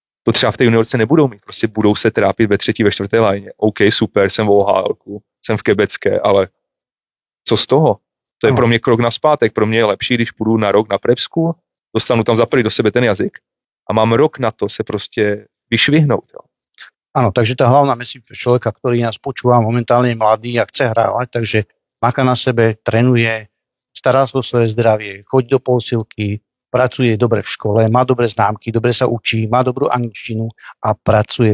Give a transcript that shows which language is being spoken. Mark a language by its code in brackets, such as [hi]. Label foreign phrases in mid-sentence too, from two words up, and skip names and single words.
[cs] to třeba v té juniorce nebudou mít, prostě budou se trápit ve 3., ve 4. lajně. OK, super, jsem v OHL, jsem v Quebecké, ale co z toho? To je pro mě krok nazpátek, pro mě je lepší, když půjdu na rok na prepsku, dostanu tam za prvý do sebe ten jazyk a mám rok na to se prostě vyšvihnout. Jo. [sk] Áno, takže tá hlavná message pre človeka, ktorý nás počúva, momentálne je mladý a chce hrávať, takže máka na sebe, trénuje, stará sa o svoje zdravie, chodí do posilky, pracuje dobre v škole, má dobré známky, dobre sa učí, má dobrú angličtinu a pracuje s